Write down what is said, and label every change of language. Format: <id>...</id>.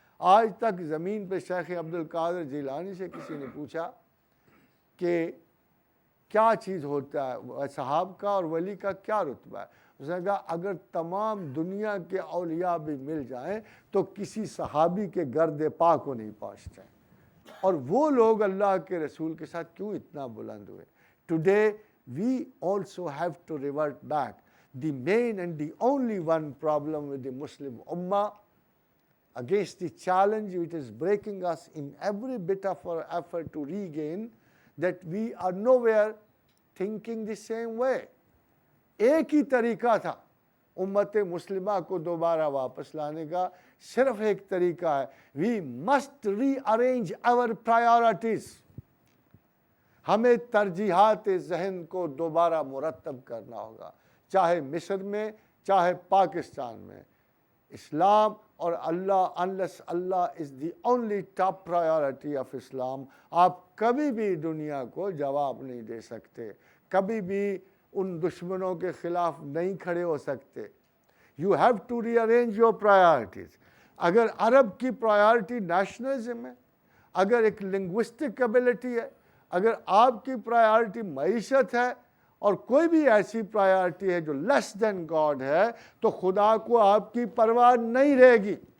<ur>آج تک زمین پہ شیخ عبد القادر جیلانی سے کسی نے پوچھا کہ کیا چیز ہوتا ہے، صحاب کا اور ولی کا کیا رتبہ ہے؟ اس نے کہا اگر تمام دنیا کے اولیاء بھی مل جائیں تو کسی صحابی کے گرد پا کو نہیں پہنچ جائیں. اور وہ لوگ اللہ کے رسول کے ساتھ کیوں اتنا بلند ہوئے؟</ur> <en>Today we also have to revert back. The main and the only one problem with the Muslim Ummah, against the challenge which is breaking us in every bit of our effort to regain, that we are nowhere thinking the same way.</en> <ur>ایک ہی طریقہ تھا امت مسلمہ کو دوبارہ واپس لانے کا، صرف ایک طریقہ ہے،</ur> <en>we must rearrange our priorities.</en> <ur>ہمیں ترجیحات ذہن کو دوبارہ مرتب کرنا ہوگا، چاہے مصر میں چاہے پاکستان میں. اسلام اور اللہ،</ur> <en>unless Allah is the only top priority of Islam،</en> <ur>آپ کبھی بھی دنیا کو جواب نہیں دے سکتے، کبھی بھی ان دشمنوں کے خلاف نہیں کھڑے ہو سکتے.</ur> <en>You have to rearrange your priorities.</en> <ur>اگر عرب کی پرائیورٹی نیشنلزم ہے، اگر ایک لنگوسٹک ایبلٹی ہے، اگر آپ کی پرائیورٹی معیشت ہے اور کوئی بھی ایسی پرائیورٹی ہے جو لیس دین گاڈ ہے، تو خدا کو آپ کی پرواہ نہیں رہے گی.</ur>